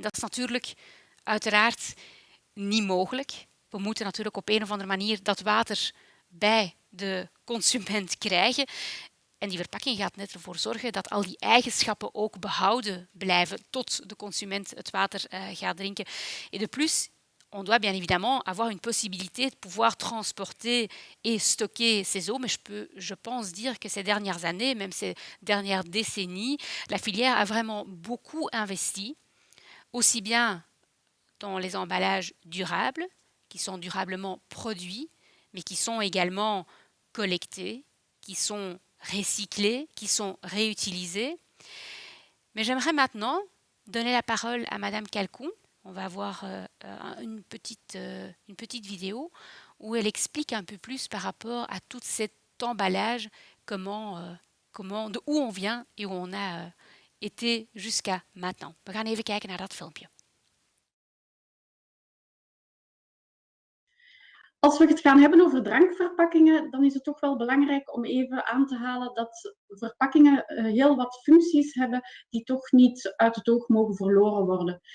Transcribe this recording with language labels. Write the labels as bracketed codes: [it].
[nl] En dat is natuurlijk uiteraard niet mogelijk. We moeten natuurlijk op een of andere manier dat water bij de consument krijgen. En die verpakking gaat net ervoor zorgen dat al die eigenschappen ook behouden blijven tot de consument het water gaat drinken. [fr] Et de plus, on doit bien évidemment avoir une possibilité de pouvoir transporter et stocker ces eaux. Mais je pense dire que ces dernières années, même ces dernières décennies, la filière a vraiment beaucoup investi, aussi bien dans les emballages durables qui sont durablement produits, mais qui sont également collectés, qui sont recyclés, qui sont réutilisés. Mais j'aimerais maintenant donner la parole à Madame Calcoen. On va voir une petite vidéo où elle explique un peu plus par rapport à tout cet emballage, de où on vient et où on a été jusqu'à maintenant. [nl] We gaan even kijken naar dat filmpje. Als we het gaan hebben over drankverpakkingen, dan is het toch wel belangrijk om even aan te halen dat verpakkingen heel wat functies hebben die toch niet uit het oog mogen verloren worden.